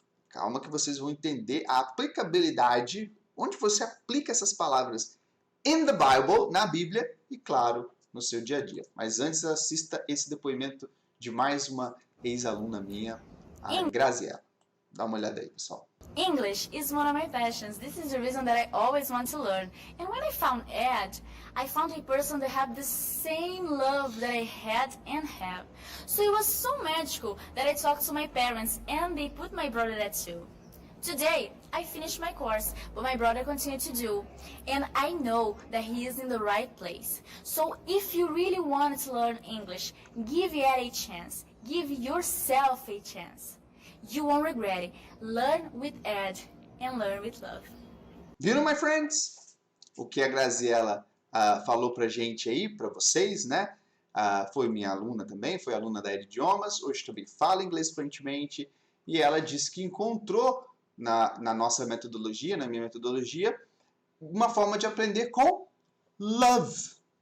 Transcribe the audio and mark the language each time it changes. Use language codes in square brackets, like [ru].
[pt] Calma que vocês vão entender a aplicabilidade, onde você aplica essas palavras [en] in the Bible, [pt] na Bíblia, e claro, no seu dia a dia. Mas antes, assista esse depoimento de mais uma ex-aluna minha, a Graziela. Dá uma olhada aí, pessoal. [en] English is one of my passions. This is the reason that I always want to learn. And when I found Ed, I found a person that had the same love that I had and have. So it was so magical that I talked to my parents and they put my brother there too. Today, I finished my course, but my brother continued to do. And I know that he is in the right place. So if you really want to learn English, give Ed a chance. Give yourself a chance. You won't regret it. Learn with Ed and learn with love. [pt] Viram, [en] my friends? [pt] O que a Graziela falou pra gente aí, pra vocês, né? Foi minha aluna também, foi aluna da Ed Idiomas, hoje também fala inglês fluentemente, e ela disse que encontrou na nossa metodologia, na minha metodologia, uma forma de aprender com love.